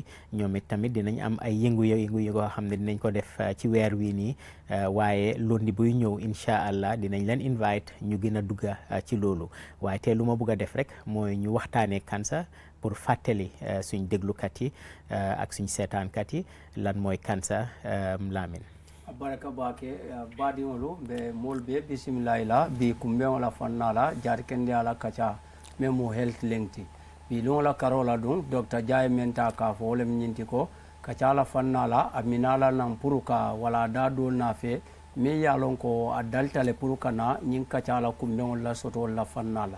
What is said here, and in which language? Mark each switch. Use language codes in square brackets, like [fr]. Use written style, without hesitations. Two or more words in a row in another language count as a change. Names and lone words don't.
[wo] ñoom it tamit dinañ am ay yëngu yoo xam ne dinañ ko def ci weer wii nii, waaye lundi buy ñëw [ar] إن شاء الله [wo] dinañ leen invite ñu gën a dugga ci loolu. waaye te lu ma bëgg a def rek mooy ñu waxtaanee cancer pour fàttali suñ déglukat yi ak suñ seetaankat yi lan mooy cancer. Lamin [man] baraka bake badiŋolu be moolu be bisimilayi la bi kumbeŋo la fanna la jaati kendi ala kaca meŋ mu Health Link ti. bi luŋo la karo la duŋ Dr. Jah ye meŋ taa ka fo wo lem ñinti ko kaca la fanna la a mina la naŋ pour ka wala daa doolu naa fe miŋ ye a loŋ ko a dalita le pour ka na ñiŋ kaca la kumbeŋolu la sotolu la fanna la.